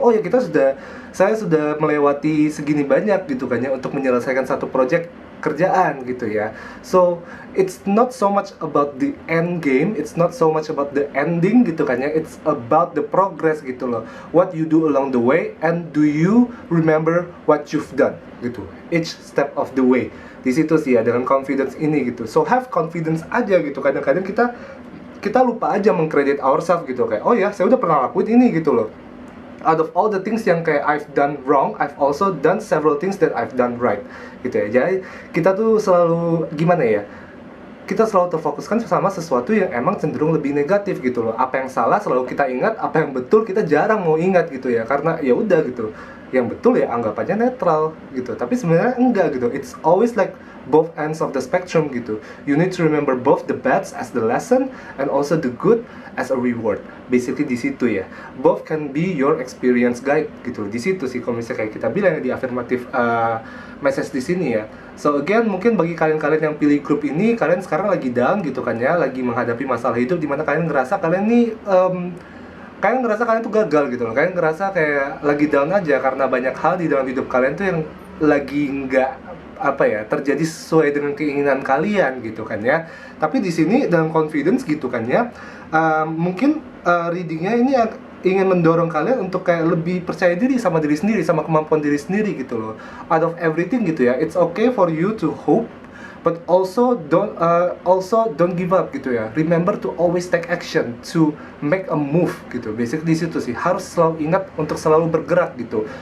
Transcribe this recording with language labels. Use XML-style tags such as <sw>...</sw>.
<id>Oh ya saya sudah melewati segini banyak gitu kan ya untuk menyelesaikan satu project kerjaan gitu ya.</id> <en>So it's not so much about the end game, it's not so much about the ending</en> <id>gitu kan ya.</id> <en>It's about the progress</en> <id>gitu loh.</id> <en>What you do along the way, and do you remember what you've done gitu. Each step of the way.</en> <id>Di situ sih ya dengan confidence ini gitu.</id> <en>So have confidence</en> <id>aja gitu. Kadang-kadang kita lupa aja mengkredit ourselves gitu, kayak oh ya saya udah pernah lakuin ini gitu loh.</id> <en>Out of all the things</en> <id>yang kayak</id> <en>I've done wrong, I've also done several things that I've done right gitu ya.</en> <id>Jadi kita tuh selalu gimana ya, kita selalu terfokuskan sama sesuatu yang emang cenderung lebih negatif gitu loh. Apa yang salah selalu kita ingat, apa yang betul kita jarang mau ingat gitu ya. Karena ya udah gitu, yang betul ya anggap aja netral gitu. Tapi sebenarnya enggak gitu.</id> <en>It's always like both ends of the spectrum gitu. You need to remember both the bads as the lesson and also the good as a reward. Basically</en> <id>di situ ya.</id> <en>Both can be your experience guide gitu.</en> <id>Di situ sih kalau misalnya kayak kita bilang di affirmative message di sini ya. So again, mungkin bagi kalian-kalian yang pilih grup ini, kalian sekarang lagi down gitu kan ya, lagi menghadapi masalah hidup di mana kalian ngerasa kalian nih kalian ngerasa kalian tuh gagal gitu loh. Kalian ngerasa kayak lagi down aja karena banyak hal di dalam hidup kalian tuh yang lagi nggak terjadi sesuai dengan keinginan kalian gitu kan ya. Tapi di sini dalam confidence gitu kan ya, mungkin readingnya ini ingin mendorong kalian untuk kayak lebih percaya diri sama diri sendiri, sama kemampuan diri sendiri gitu loh.</id> <en>Out of everything gitu ya, it's okay for you to hope, but also don't give up gitu ya. Remember to always take action, to make a move gitu.</en> <id>Basically di situ sih, harus selalu ingat untuk selalu bergerak gitu.</id>